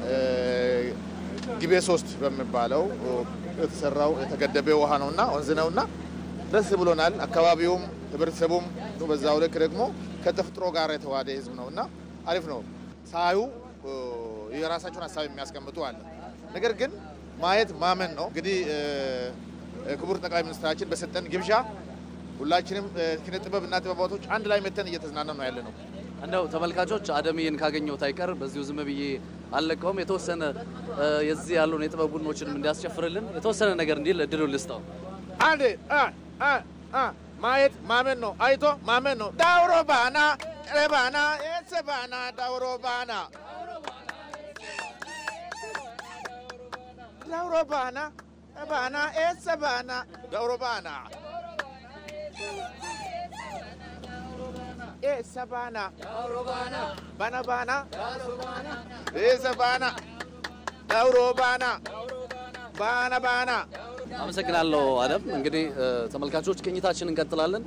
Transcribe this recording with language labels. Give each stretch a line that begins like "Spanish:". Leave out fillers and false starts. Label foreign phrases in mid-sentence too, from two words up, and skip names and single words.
Amharic: ጊቤ 3 በሚባለው የተሰራው የተገደበ ውሃ ነውና ወንዝ ነውና ደስ ብሎናል። አካባቢውም ህብረተሰቡም በዛው ልክ ደግሞ ከተፈጥሮ ጋር የተዋደ ህዝብ ነውና አሪፍ ነው። ሳዩ የራሳቸውን ሀሳብ የሚያስቀምጡ አለ። ነገር ግን ማየት ማመን ነው። እንግዲህ ክቡር ጠቅላይ ሚኒስትራችን በሰጠን ግብዣ ሁላችንም ኪነ ጥበብና ጥበባቶች አንድ ላይ መተን እየተዝናናን ነው ያለነው። እንደው ተመልካቾች አደምዬን ካገኘሁት አይቀር በዚሁ ዝም ብዬ አልለቀውም። የተወሰነ የዚህ ያሉን የጥበብ ቡድኖችንም እንዲያስጨፍርልን የተወሰነ ነገር እንዲል እድሉን ልስጠው። አንዴ ማየት ማመን ነው። አይቶ ማመን ነው።
Dawro: ዳውሮ ባና ረባና የሰባና ዳውሮ ባና ዳውሮ ባና ባና የሰባና ዳውሮ ባና የሰባና ዳውሮ ባና ባና ባና የሰባና ዳውሮ ባና ባና ባና።
Amharic: አመሰግናለሁ አደም። እንግዲህ ተመልካቾች ቅኝታችንን እንቀጥላለን።